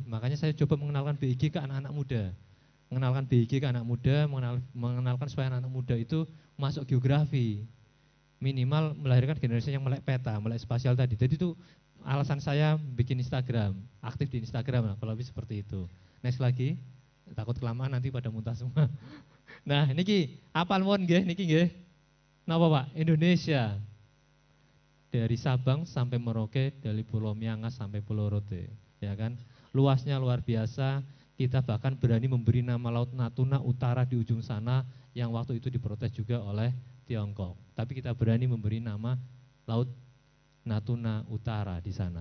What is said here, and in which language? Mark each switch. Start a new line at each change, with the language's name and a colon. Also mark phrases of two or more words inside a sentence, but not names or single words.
Indonesian: Makanya saya coba mengenalkan BIG ke anak-anak muda. Mengenalkan BIG ke anak muda, mengenalkan supaya anak muda itu masuk geografi. Minimal melahirkan generasi yang melek peta, melek spasial tadi. Jadi itu alasan saya bikin Instagram, aktif di Instagram lah, kalau lebih seperti itu. Next lagi, takut kelamaan nanti pada muntah semua. Nah,
Javanese: niki apal mon nggih niki nggih. Napa Pak?
Indonesian: Indonesia. Dari Sabang sampai Merauke, dari Pulau Miangas sampai Pulau Rote, ya kan? Luasnya luar biasa. Kita bahkan berani memberi nama Laut Natuna Utara di ujung sana yang waktu itu diprotes juga oleh Tiongkok. Tapi kita berani memberi nama Laut Natuna Utara di sana.